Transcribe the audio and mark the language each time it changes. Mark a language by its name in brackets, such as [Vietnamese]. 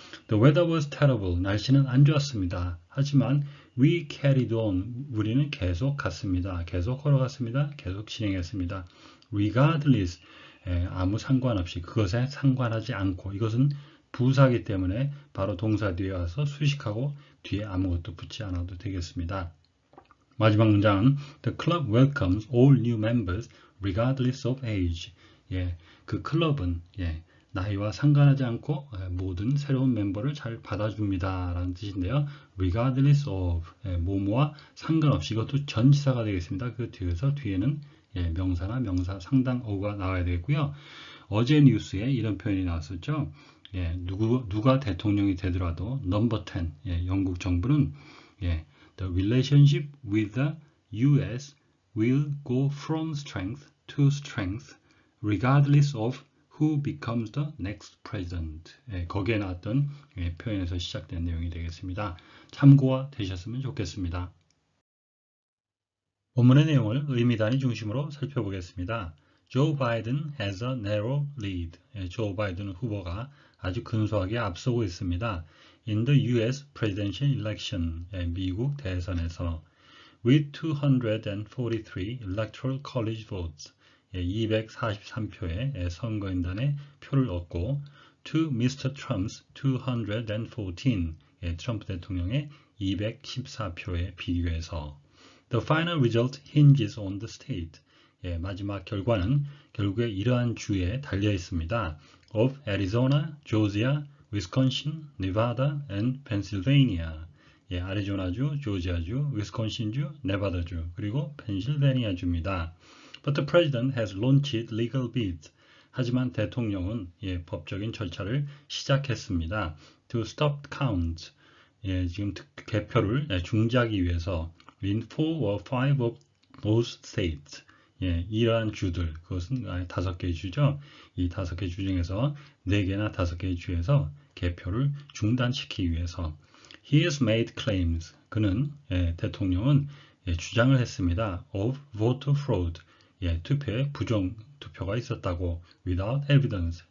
[English] The weather was terrible. [Korean] 날씨는 안 좋았습니다. 하지만 [English] we carried on. [Korean] 우리는 계속 갔습니다. 계속 걸어갔습니다. 계속 진행했습니다. regardless. 아무 상관없이 그것에 상관하지 않고 이것은 부사이기 때문에 바로 동사 뒤에 와서 수식하고 뒤에 아무것도 붙지 않아도 되겠습니다. 마지막 문장은 [English] The club welcomes all new members regardless of age. [Korean] 그 클럽은 나이와 상관하지 않고 모든 새로운 멤버를 잘 받아줍니다 라는 뜻인데요. regardless of 뭐뭐와 상관없이 이것도 전치사가 되겠습니다. 그 뒤에는 명사나 명사 상당 어구가 나와야 되겠고요. 어제 뉴스에 이런 표현이 나왔었죠. 예, 누가 대통령이 되더라도 넘버 10, 예, 영국 정부는 예, [English] the relationship with the US will go from strength to strength regardless of who becomes the next president. [Korean] 예, 거기에 나왔던 예, 표현에서 시작된 내용이 되겠습니다. 참고가 되셨으면 좋겠습니다. 본문의 내용을 의미단위 중심으로 살펴보겠습니다. [English] Joe Biden has a narrow lead. [Korean] 조 바이든 후보가 아주 근소하게 앞서고 있습니다. [English] In the US presidential election, [Korean] 미국 대선에서 [English] with 243 electoral college votes, [Korean] 243표의 선거인단의 표를 얻고 [English] to Mr. Trump's 214, [Korean] 트럼프 대통령의 214표에 비교해서 [English] The final result hinges on the state. [Korean] 마지막 결과는 결국에 이러한 주에 달려 있습니다. [English] of Arizona, Georgia, Wisconsin, Nevada, and Pennsylvania. [Korean] 아리조나주, 조지아주, 위스콘신주, 네바다주, 그리고 펜실베니아주입니다. [English] But the president has launched legal bids. [Korean] 하지만 대통령은 법적인 절차를 시작했습니다. [English] To stop count. [Korean] 지금 개표를 중지하기 위해서 [English] in 4 or 5 of those states. [Korean] 이러한 주들, 그것은 5개의 주죠. 이 5개 주 중에서 4개나 5개의 주에서 개표를 중단시키기 위해서 [English] He has made claims. [Korean] 그는 대통령은 주장을 했습니다. [English] of voter fraud. [Korean] 투표에 부정 투표가 있었다고 [English] without evidence.